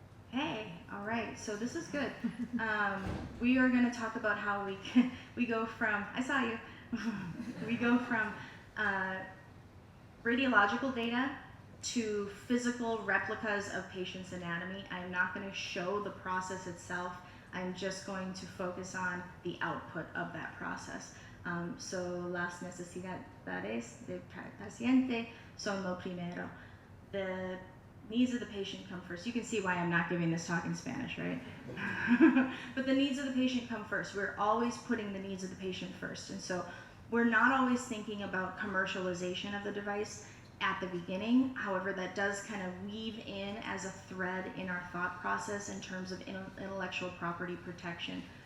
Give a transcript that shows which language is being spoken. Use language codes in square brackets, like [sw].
[en] Hey, all right, so this is good. We are going to talk about how we go from, I saw you, we go from radiological data to physical replicas of patients' anatomy. I'm not going to show the process itself. I'm just going to focus on the output of that process. [es] So las necesidades del paciente son lo primero. [en] The needs of the patient come first. You can see why I'm not giving this talk in Spanish, right? But the needs of the patient come first. We're always putting the needs of the patient first. And so we're not always thinking about commercialization of the device at the beginning. However, that does kind of weave in as a thread in our thought process in terms of intellectual property protection.